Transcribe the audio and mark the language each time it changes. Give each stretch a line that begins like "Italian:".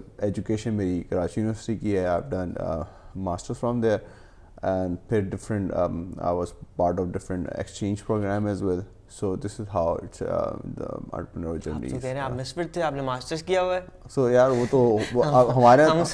Urdu: Education میری Karachi university کی ہے,
English: I have done masters from there and پھر different I was part of different exchange program as well. So this is how it's the entrepreneurial journey.
Urdu: تو کہہ رہے ہیں آپ مسفٹ تھے, آپ نے ماسٹرز کیا ہوا ہے. So یار وہ تو ہمارے